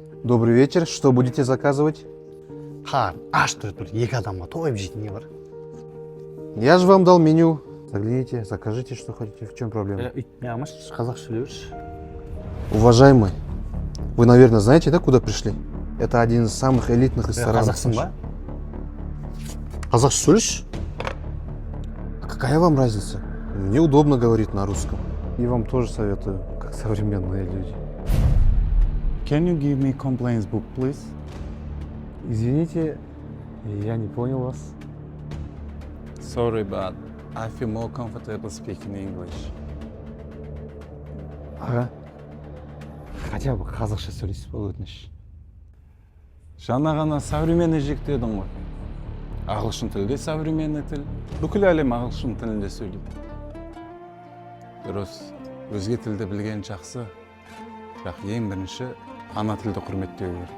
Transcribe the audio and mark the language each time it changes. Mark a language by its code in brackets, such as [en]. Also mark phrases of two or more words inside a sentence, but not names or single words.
[ru] Добрый вечер. Что будете заказывать? [kk] Хан, аш тұр, екі адамға тойып жейтін не бар? [ru] Я же вам дал меню. Загляните, закажите, что хотите. В чем проблема? [kk] Мямаш, қазақ сөйлеуш. [ru] Уважаемый, вы, наверное, знаете, да, куда пришли? Это один из самых элитных ресторанов. [kk] Қазақсың ба? Қазақ сөйлеуш? [ru] А какая вам разница? Мне удобно говорить на русском. И вам тоже советую, как современные люди. [en] Can you give me complaints book, please? [ru] Извините, я не понял вас. [en] Sorry, but I feel more comfortable speaking English. [kk] Ага. [ru] Хотя бы [kk] қазақша сөйлейсіз ба, өтініш. Жаңа ғана современный жіктедің ғой. Ағылшын тілі де современный тіл. Бүкіл әлем ағылшын тілінде сөйлейді. Дұрыс, өзге тілді білген жақсы. Бірақ ең бірінші ана тілді құрметтеу керек.